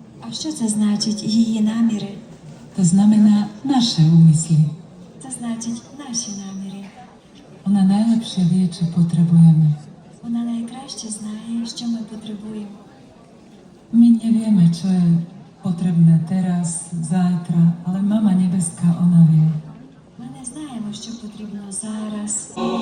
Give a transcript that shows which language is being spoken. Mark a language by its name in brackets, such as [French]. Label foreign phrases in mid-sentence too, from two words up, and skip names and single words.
[Ukrainian] що це значить її наміри? [Slovak] To znamená naše úmysly. [Ukrainian] Це значить наші наміри. [Slovak] Ona najlepšie vie, čo potrebujeme. [Ukrainian] Вона найкраще знає, що ми потребуємо. [Slovak] My nevieme, čo je potrebné teraz, zajtra, ale Mama Nebeská, ona vie. [Ukrainian] Ми не знаємо, що потрібно зараз.